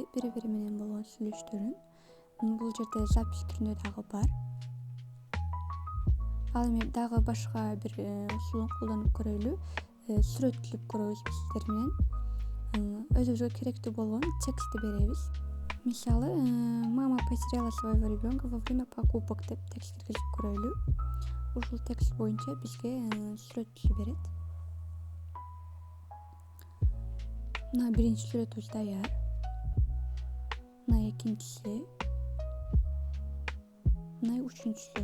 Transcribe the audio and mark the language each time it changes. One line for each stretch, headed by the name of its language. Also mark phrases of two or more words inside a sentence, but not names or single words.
Uzbek: Bir-biri bilan bo'lgan so'zlashuvni bu yerda zapis turnidagi bor. Al dag'i boshqa bir usulni qo'llanib ko'raylik. Suratlanib ko'ramiz biz sizlar bilan. O'zimizga kerakli bo'lgan tekstni beramiz. Misali,
Russian: мама потеряла своего ребенка во время покупок
Uzbek: deb tekst kirgizib ko'raylik. Ushul tekst bo'yicha bizga surat tuzib beradi. Mana birinchi suratimiz tayyor. Mana ikkinchisi. Mana uchinchisi.